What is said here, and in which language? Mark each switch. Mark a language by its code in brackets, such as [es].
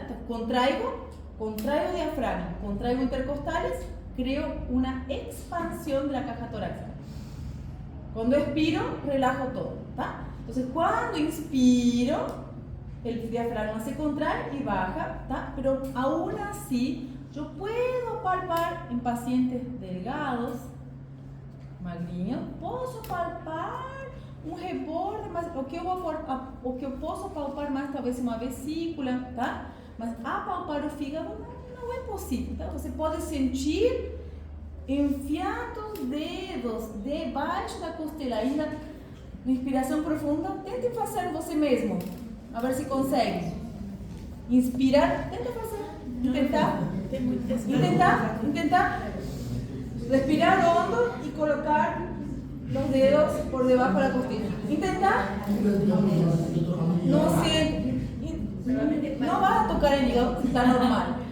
[es] Entonces, contraigo diafragma, contraigo intercostales, creo una expansión de la caja torácica. Cuando expiro, relajo todo. ¿Tá? Entonces, cuando inspiro, el diafragma se contrae y baja, ¿tá? Pero aún así, yo puedo palpar en pacientes delgados, [pt] magrinhos, posso palpar um reborde, mas o que eu posso palpar mais talvez uma vesícula, tá? Mas apalpar o fígado não é possível, tá? Você pode sentir enfiando os dedos debaixo da costela, ainda inspiração profunda. Tente fazer você mesmo, a ver se consegue. Inspirar, tenta fazer. [es] Intentar respirar hondo y colocar los dedos por debajo de la costilla. Intentar. No vas a tocar el hígado, está normal.